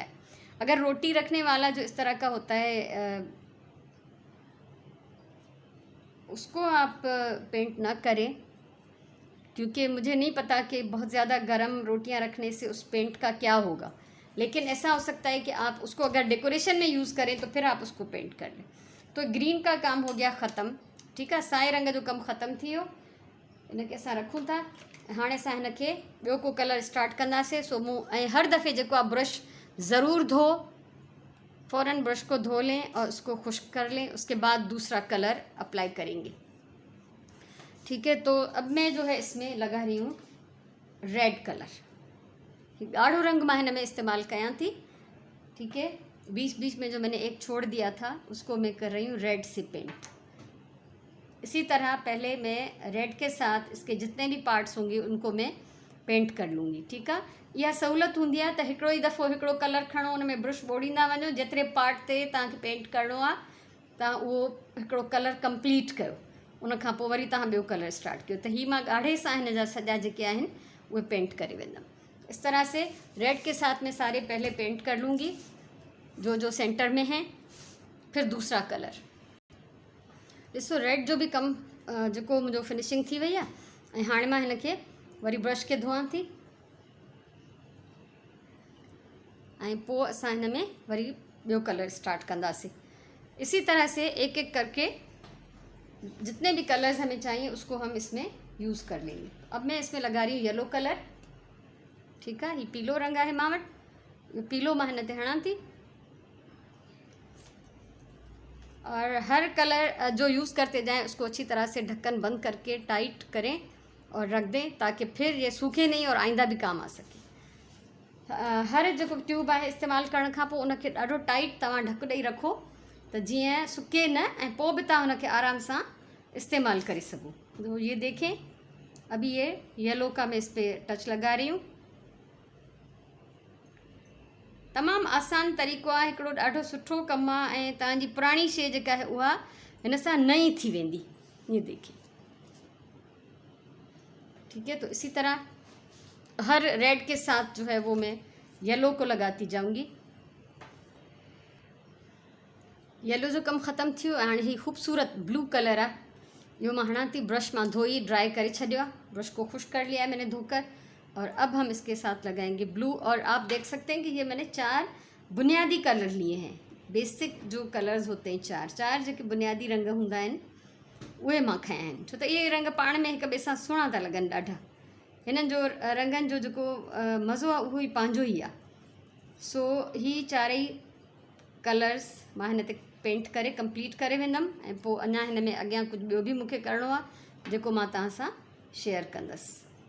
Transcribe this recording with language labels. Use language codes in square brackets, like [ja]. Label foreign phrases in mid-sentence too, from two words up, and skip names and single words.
[ur] اگر روٹی رکھنے والا جو اس طرح کا ہوتا ہے، اس کو آپ پینٹ نہ کریں، کیونکہ مجھے نہیں پتا کہ بہت زیادہ گرم روٹیاں رکھنے سے اس پینٹ کا کیا ہوگا. لیکن ایسا ہو سکتا ہے کہ آپ اس کو اگر ڈیکوریشن میں یوز کریں تو پھر آپ اس کو پینٹ کر لیں. تو گرین کا کام ہو گیا ختم. ٹھیک ہے, [sd] साए रंग जो कमु ख़त्म थी वियो। इनखे असां रखूं था। हाणे असां हिनखे ॿियो को [en] color start [sd] कंदासीं। सो मूं ऐं हर दफ़े जेको आहे ब्रश ज़रूर धो, [ur] فوراً برش کو دھو لیں اور اس کو خشک کر لیں. اس کے بعد دوسرا [en] color apply [ur] کریں گے۔ ٹھیک ہے، تو اب میں جو ہے اس میں لگا رہی ہوں [en] red color. [sd] गाढ़ो रंग मैं हिन में इस्तेमाल कयां थी। [ur] ٹھیک ہے، بیچ بیچ میں جو میں نے ایک چھوڑ دیا تھا اس کو میں کر رہی ہوں ریڈ سے پینٹ. اسی طرح پہلے میں ریڈ کے ساتھ اس کے جتنے بھی پارٹس ہوں گے ان کو میں پینٹ کر لوں گی. ٹھیک ہے, [sd] यह सहूलत होंगी है तो हिकिड़ो ही दफ़ो हिकिड़ो कलर खणो, उन में ब्रश बोड़ींदा वञो। जेतिरे पार्ट ते तव्हांखे पेंट करिणो आहे तव्हां उहो हिकिड़ो कलर कंप्लीट कयो। उन खां पोइ वरी तव्हां ॿियो [en] color start [sd] कयो। त ही मां ॻाढ़े सां हिन जा सॼा जेके आहिनि उहे पेंट करे वेंदमि। [ur] اس طرح سے ریڈ کے ساتھ میں سارے پہلے پینٹ کر لوں گی جو جو سینٹر میں ہیں. پھر دوسرا کلر [sd] ॾिसो, रेड जो भी कम जेको मुंहिंजो फिनिशिंग थी वई आहे। ऐं हाणे मां हिनखे वरी ब्रश के धोआं थी ऐं पोइ असां हिन में वरी ॿियो [en] color start [sd] कंदासीं। [ur] اسی طرح سے ایک ایک کر کے جتنے بھی کلرز ہمیں چاہئیں اس کو ہم اس میں یوز کر لیں گے. اب میں اس میں لگا رہی ہوں [en] yellow color. [ur] ٹھیک ہے, [sd] ये पीलो रंग है मां वटि, पीलो मां हिन ते हणां थी। [ur] اور ہر کلر جو یوز کرتے جائیں اس کو اچھی طرح سے ڈھکن بند کر کے ٹائٹ کریں اور رکھ دیں، تاکہ پھر یہ سوکھے نہیں اور آئندہ بھی کام آ سکے. [sd] हर जो ट्यूब है इस्तेमाल करण खां पोइ उनखे ॾाढो टाइट तव्हां ढक ॾेई रखो, त जीअं सुके न ऐं पोइ बि तव्हां उनखे आराम सां इस्तेमाल करे सघो। [ur] تو یہ دیکھیں، ابھی یہ ییلو کا میں اس پر ٹچ لگا رہی ہوں. [sd] तमामु आसान तरीक़ो आहे, हिकिड़ो ॾाढो सुठो कमु आहे ऐं तव्हांजी पुराणी शइ जेका आहे उहा हिन सां नई थी वेंदी। [ur] یہ دیکھیے، ٹھیک ہے. تو اسی طرح ہر ریڈ کے ساتھ جو ہے وہ میں ییلو کو لگاتی جاؤں گی. [sd] येलो जो कम ख़त्म थियो, हाणे ही खूबसूरत [en] blue color [sd] आहे, इहो मां हणां थी। ब्रश मां धोई ड्राई करे छॾियो आहे, [ur] برش کو خوش کر لیا ہے میں نے دھو کر. اور اب ہم اس کے ساتھ لگائیں گے بلیو۔ اور آپ دیکھ سکتے ہیں کہ یہ میں نے 4 بنیادی کلر لیے ہیں. بیسک جو کلرز ہوتے ہیں [sd] 4 जो बुनियादी रंग होंदा आहिनि उहे मां खया आहिनि, छो त इहे रंग पाण में हिक ॿिए सां सुहिणा था लॻनि ॾाढा। हिननि जो रंगनि जो जेको मज़ो आहे उहो ई पंहिंजो ई आहे। सो ही 4 कलर्स मां हिन ते पेंट करे कंप्लीट करे वेंदमि, ऐं पोइ अञा हिन में अॻियां कुझु ॿियो बि मूंखे करिणो आहे जेको मां तव्हां सां शेयर कंदसि।